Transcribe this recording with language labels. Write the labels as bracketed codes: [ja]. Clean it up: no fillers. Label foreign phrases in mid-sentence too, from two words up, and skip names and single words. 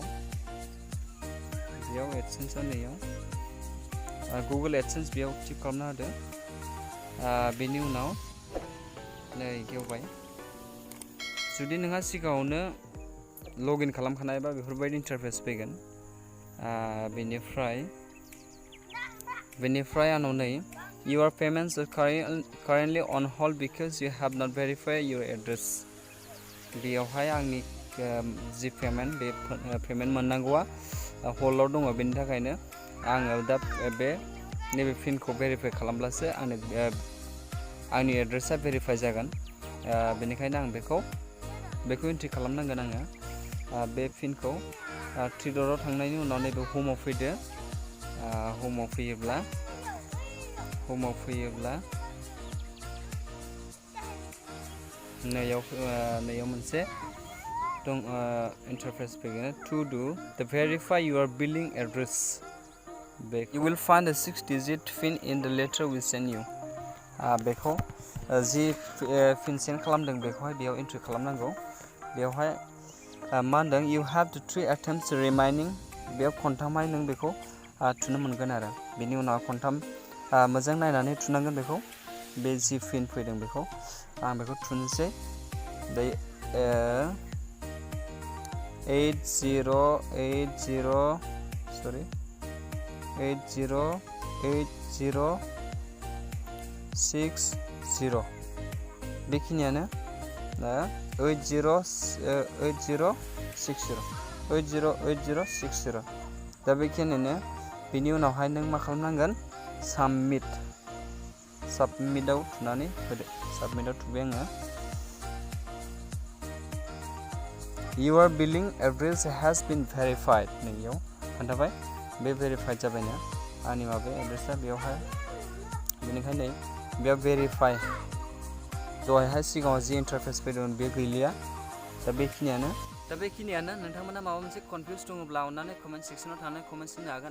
[brx] बेयाव एडसेन्सआ नैयाव Google AdSense बेयाव टिक खालामना होदो। बेनि उनाव नै गेवबाय। जुदि नोंहा सिगाङावनो लगइन खालामखानायबा बेफोरबायदि इन्टारफेस फैगोन। बेनिफ्राय आंनाव नै [en] Your payments are currently on hold because you have not verified your address। [brx] बेयावहाय आंनि जि पेमेन्ट बे पेमेन्ट मोननांगौआ हल्डआव दङ। बेनि थाखायनो आङो दा नैबे पिनखौ भेरिफाइ खालामब्लासो आंनि एड्रेसा भेरिफाइ जागोन। बेनिखायनो आं बेखौ एन्ट्रि खालामनांगोन। आङो बे पिनखौ 3 डटआव थांनायनि उनाव नैबे हमाव फैदो। हमाव फैयोब्ला नैयाव मोनसे दं इन्टारफेस फैगोन। [en] to do the verify your billing address, you will find a 6-digit PIN in the letter we send you। [brx] बेखौ जि पिन सेन्ड खालामदों बेखौहाय बेयाव एन्ट्रि खालामनांगौ। बेवहाय मा होनदों [en] you have the 3 attempts remaining। [brx] बेयाव खनथामहाय नों बेखौ थुनो मोनगोन आरो। बेनि उनाव खनथाम मोजां नायनानै थुनांगोन बेखौ। बे जि पिन फैदों बेखौ आं बेखौ थुनोसै। दायो 808060 बेखिनियानो। 8060 दा बेखिनियानो। बेनि उनावहाय नों मा खालामनांगोन, साबमिटआव थुनानै होदो। साबमिटआव थुबाय आङो। [en] Your billing address has been verified। [brx] नैयाव खोन्थाबाय बे भेरिफाइड जाबायनो आंनि माबा एड्रेसा बेयावहाय। बेनिखायनो बेयाव भेरिफाइ दहायहाय सिगाङाव जि इन्टारफेस फैदोंमोन बे गैलिया। दा बेखिनियानो। नोंथांमोना माबा मोनसे कनफिउस दङब्ला अननानै कमेन्ट सेक्सनाव थांनानै कमेन्ट्स होनो हागोन।